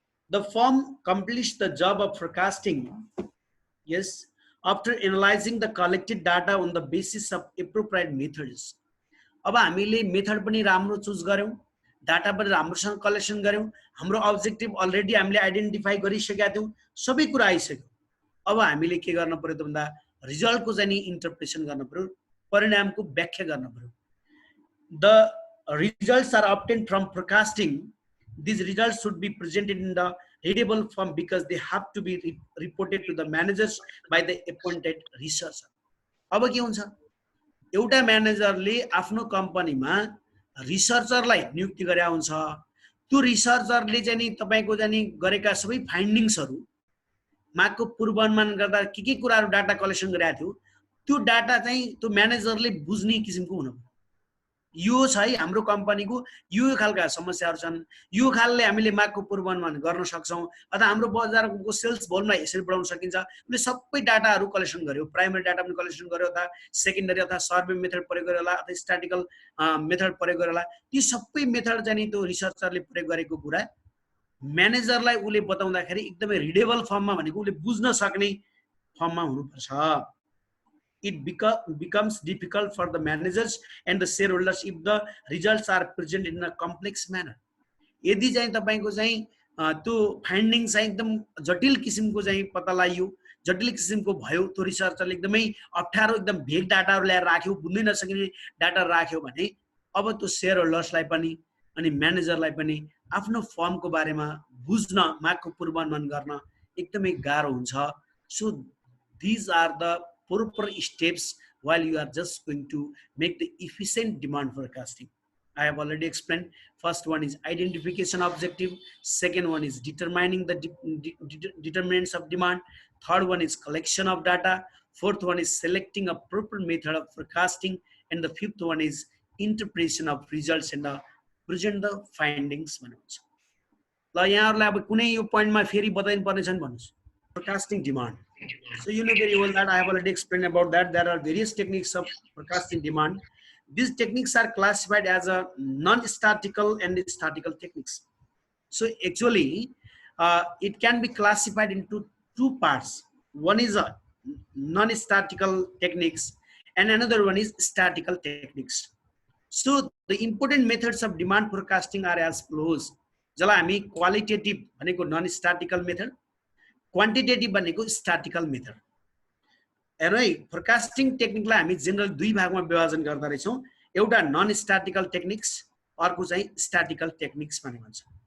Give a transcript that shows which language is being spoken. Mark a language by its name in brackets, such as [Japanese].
[English] The firm completes the job of forecasting, yes, after analyzing the collected data on the basis of appropriate methods. [Nepali] अब हामीले method पनि राम्रो choose गर्यौं, data पनि राम्रोसँग collection गर्यौं, हाम्रो अब्जेक्टिभ अलरेडी हामीले आइडेन्टिफाई गरिसकेका थियौं, सबै कुरा आइसक्यो। अब हामीले के गर्न पर्यो त भन्दा रिजल्टको चाहिँ इन्टरप्रिटेसन गर्न पर्यो, परिणामको व्याख्या गर्न पर्यो। [English] The results are obtained from forecasting. These results should be presented in the readable form because they have to be reported to the managers by the appointed researcher. [Nepali] अब के हुन्छ, एउटा म्यानेजरले आफ्नो कम्पनीमा रिसर्चरलाई नियुक्ति गरे हुन्छ। त्यो रिसर्चरले चाहिँ नि तपाईको चाहिँ नि गरेका सबै फाइन्डिङ्सहरु मागको पूर्वानुमान गर्दा के कुराहरु डाटा कलेक्सन गरेका थियो त्यो डाटा चाहिँ त्यो म्यानेजरले बुझ्ने किसिमको हुनु पर्यो। यो छ है हाम्रो कम्पनीको यो खालका समस्याहरु छन्, यो खालले हामीले मागको पूर्वानुमान गर्न सक्छौं अथवा हाम्रो बजारको सेल्स भोल्युमलाई यसरी बढाउन सकिन्छ। हामीले सबै डाटाहरु कलेक्सन गर्यो, प्राइमरी डाटा पनि कलेक्सन गर्यो अथवा सेकेन्डरी अथवा सर्वे मेथड प्रयोग गरेर होला अथवा स्ट्याटिकल मेथड प्रयोग गरेर होला, ती सबै मेथड चाहिँ त्यो रिसर्चरले प्रयोग गरेको कुरा म्यानेजरलाई उले बताउँदाखेरि एकदमै रिडेबल फर्ममा भनेको उले बुझ्न सक्ने फर्ममा हुनुपर्छ। [English] It becomes difficult for the managers and the shareholders if the results are presented in a complex manner. [Nepali] यदि चाहिँ तपाईको चाहिँ त्यो फाइन्डिङ चाहिँ एकदम जटिल किसिमको चाहिँ पत्ता लाग्यो, जटिल किसिमको भयो त्यो रिसर्चरले एकदमै अप्ठ्यारो एकदम भेग डाटाहरू ल्याएर राख्यो, बुझ्नै नसकिने डाटा राख्यो भने अब त्यो सेयर होल्डर्सलाई पनि अनि म्यानेजरलाई पनि आफ्नो फर्मको बारेमा बुझ्न, मागको पूर्वानुमान गर्न एकदमै गाह्रो हुन्छ. [English] So these are the proper steps while you are just going to make the efficient demand forecasting. I have already explained. First one is identification objective. Second one is determining the determinants of demand. Third one is collection of data. Fourth one is selecting a proper method of forecasting. And the fifth one is interpretation of results and present the findings. [Nepali] ल यहाँहरुलाई अब कुनै यो पोइन्टमा फेरि बताइनु पर्ने छ नि भन्नुस्. [English] Forecasting demand. So you know very well that I have already explained about that. There are various techniques of forecasting demand. These techniques are classified as a non-statical and statical techniques. So actually, it can be classified into two parts. One is a non-statical techniques and another one is statical techniques. So the important methods of demand forecasting are as follows. [Nepali] जसलाई हामी qualitative भनेको non-statical method, quantitative भनेको स्ट्याटिकल method. हेर्नु है, forecasting टेक्निकलाई हामी general दुई भागमा विभाजन गर्दा रहेछौँ. एउटा नन स्ट्याटिकल टेक्निक्स, अर्को चाहिँ स्ट्याटिकल टेक्निक्स भन्ने भन्छ.